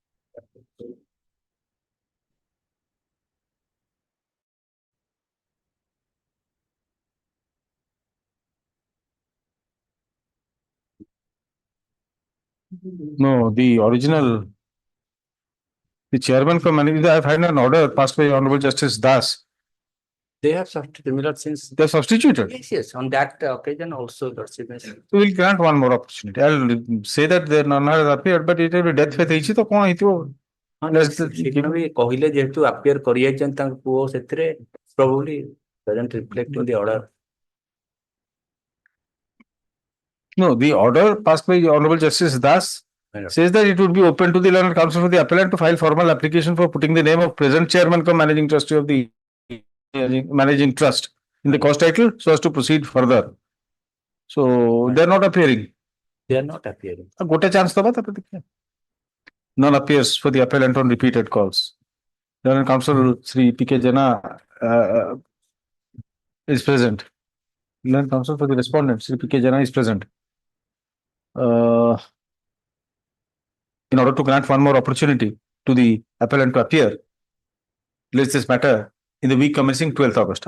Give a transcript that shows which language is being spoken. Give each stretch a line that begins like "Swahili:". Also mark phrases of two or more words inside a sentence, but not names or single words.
English: No, the original, the chairman from managing, I find an order passed by Honorable Justice Das. They have similar since. They are substituted. Yes, yes, on that occasion also, Lordship. We will grant one more opportunity. I'll say that there none has appeared, but it will be death faith
Odia: ହେଇଛି ତ କଣ ହେଇଥିବ? ସେଦିନ ବି କହିଲେ ଯେହେତୁ appear କରିଯାଇଛନ୍ତି ତାଙ୍କ ପୁଅ ସେଥିରେ
English: probably doesn't reflect in the order. No, the order passed by Honorable Justice Das says that it would be open to the learned counsel for the appellant to file formal application for putting the name of present chairman cum managing trustee of the managing trust in the cause title so as to proceed further. So they are not appearing. They are not appearing.
Odia: ଗୋଟେ chance ଦବା ତାପରେ ଦେଖିବା.
English: None appears for the appellant on repeated calls. Learned counsel Sri P.K. Jana is present. Learned counsel for the respondent Sri P.K. Jana is present. In order to grant one more opportunity to the appellant to appear, let's this matter in the week commencing 12th August.